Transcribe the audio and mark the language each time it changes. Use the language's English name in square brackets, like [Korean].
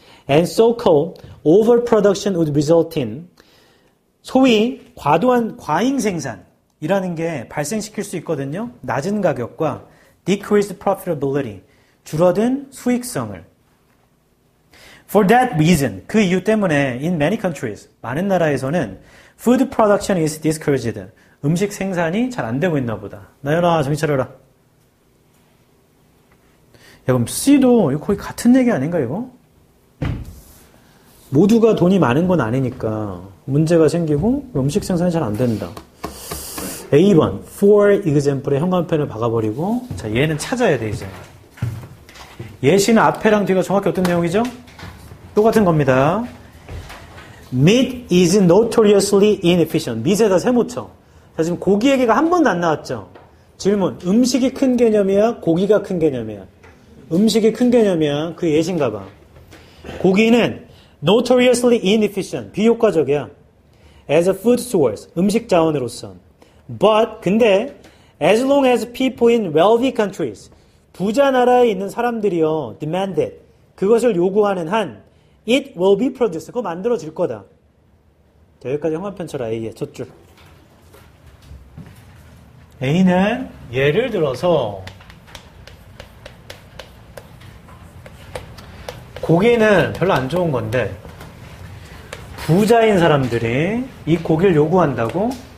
[English] And so-called overproduction would result in. [Korean] 소위 과도한 과잉 생산이라는 게 발생시킬 수 있거든요. 낮은 가격과 [English] decreased profitability. [Korean] 줄어든 수익성을. [English] For that reason, [Korean] 그 이유 때문에 [English] in many countries, [Korean] 많은 나라에서는 [English] food production is discouraged. [Korean] 음식 생산이 잘 안 되고 있나 보다. 나연아, 정신 차려라. 야, 그럼 C도 이거 거의 같은 얘기 아닌가, 이거? 모두가 돈이 많은 건 아니니까 문제가 생기고 음식 생산이 잘 안 된다. A번, for example의 현관펜을 박아버리고, 자, 얘는 찾아야 돼, 이제. 예시는 앞에랑 뒤가 정확히 어떤 내용이죠? 똑같은 겁니다. [English] Meat is notoriously inefficient. [Korean] meat에다 세모쳐. 자, 지금 고기 얘기가 한 번도 안 나왔죠? 질문. 음식이 큰 개념이야? 고기가 큰 개념이야? 음식이 큰 개념이야. 그 예시인가 봐. 고기는 [English] notoriously inefficient. [Korean] 비효과적이야. [English] as a food source. [Korean] 음식 자원으로서. [English] But, [Korean] 근데, [English] as long as people in wealthy countries. [Korean] 부자 나라에 있는 사람들이요. [English] demanded. [Korean] 그것을 요구하는 한 [English] it will be produced. [Korean] 그거 만들어질 거다. 자, 여기까지 형광펜 쳐라. A의 첫 줄. A는 예를 들어서 고기는 별로 안 좋은 건데 부자인 사람들이 이 고기를 요구한다고?